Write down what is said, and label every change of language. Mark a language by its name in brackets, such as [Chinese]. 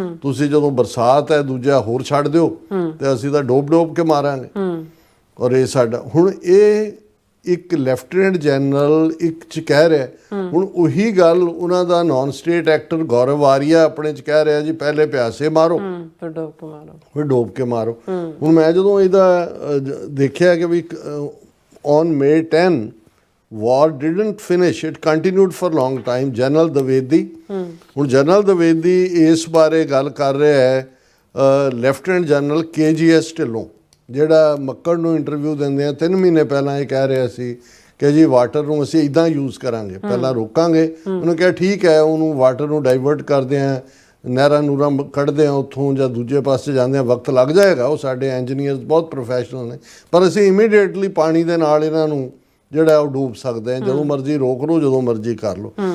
[Punjabi] ਤੁਸੀਂ ਜਦੋਂ ਬਰਸਾਤ ਹੈ ਦੂਜਾ ਹੋਰ ਛੱਡ ਦਿਓ ਤੇ ਅਸੀਂ ਤਾਂ ਡੋਬ ਕੇ ਮਾਰਾਂਗੇ। ਔਰ ਇਹ ਸਾਡਾ ਹੁਣ ਇਹ ਇੱਕ ਲੈਫਟੀਨੈਂਟ ਜਨਰਲ ਇੱਕ 'ਚ ਕਹਿ ਰਿਹਾ। ਹੁਣ ਉਹੀ ਗੱਲ ਉਹਨਾਂ ਦਾ ਨਾਨ ਸਟੇਟ ਐਕਟਰ ਗੌਰਵ ਆਰੀਆ ਆਪਣੇ 'ਚ ਕਹਿ ਰਿਹਾ ਜੀ ਪਹਿਲੇ ਪਿਆਸੇ ਮਾਰੋ ਫਿਰ ਡੋਬ ਕੇ ਮਾਰੋ। ਹੁਣ ਮੈਂ ਜਦੋਂ ਇਹਦਾ ਦੇਖਿਆ ਕਿ ਵੀ [English] On May 10 war didn't finish, it continued for long time। [Punjabi] General Dwivedi, ਹੁਣ ਜਨਰਲ ਦਵੇਦੀ ਇਸ ਬਾਰੇ ਗੱਲ ਕਰ ਰਿਹਾ ਹੈ ਲੈਫਟੀਨੈਂਟ ਜਨਰਲ KGS ਢਿੱਲੋਂ, ਜਿਹੜਾ ਮੱਕੜ ਨੂੰ ਇੰਟਰਵਿਊ ਦਿੰਦੇ ਆ 3 ਮਹੀਨੇ ਪਹਿਲਾਂ ਇਹ ਕਹਿ ਰਿਹਾ ਸੀ ਕਿ ਜੀ ਵਾਟਰ ਨੂੰ ਅਸੀਂ ਇੱਦਾਂ ਯੂਜ਼ ਕਰਾਂਗੇ, ਪਹਿਲਾਂ ਰੋਕਾਂਗੇ। ਉਹਨੇ ਕਿਹਾ ਠੀਕ ਹੈ, ਉਹਨੂੰ ਵਾਟਰ ਨੂੰ ਡਾਈਵਰਟ ਕਰਦੇ ਆ, ਨਹਿਰਾਂ ਨੂਰਾਂ ਕੱਢਦੇ ਆ ਉੱਥੋਂ ਜਾਂ ਦੂਜੇ ਪਾਸੇ ਜਾਂਦੇ ਆ, ਵਕਤ ਲੱਗ ਜਾਏਗਾ, ਉਹ ਸਾਡੇ ਇੰਜੀਨੀਅਰਸ ਬਹੁਤ ਪ੍ਰੋਫੈਸ਼ਨਲ ਨੇ, ਪਰ ਅਸੀਂ ਇਮੀਡੀਏਟਲੀ ਪਾਣੀ ਦੇ ਨਾਲ ਇਹਨਾਂ ਨੂੰ ਜਿਹੜਾ ਉਹ ਡੂਬ ਸਕਦੇ ਆ, ਜਦੋਂ ਮਰਜ਼ੀ ਰੋਕ ਲਓ, ਜਦੋਂ ਮਰਜ਼ੀ ਕਰ ਲਓ।